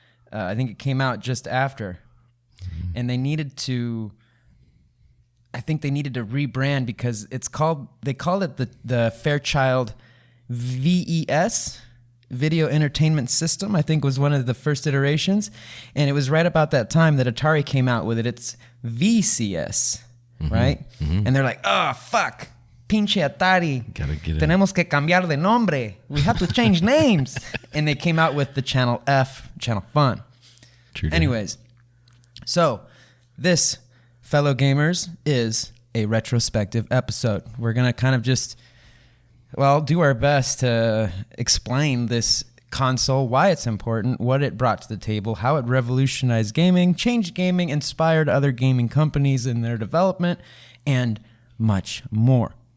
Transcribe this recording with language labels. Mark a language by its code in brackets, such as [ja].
[en] I think it came out just after, and they needed to rebrand because they called it the Fairchild VES, Video Entertainment System, I think was one of the first iterations, and it was right about that time that Atari came out with it. It's VCS, right? Mm-hmm. And they're like, oh, fuck. [es] Pinche Atari, tenemos que cambiar de nombre. [en] We have to change names. And they came out with the Channel F, Channel Fun. True. Anyways, so this, fellow gamers, is a retrospective episode. We're going to kind of just, do our best to explain this console, why it's important, what it brought to the table, how it revolutionized gaming, changed gaming, inspired other gaming companies in their development, and much more.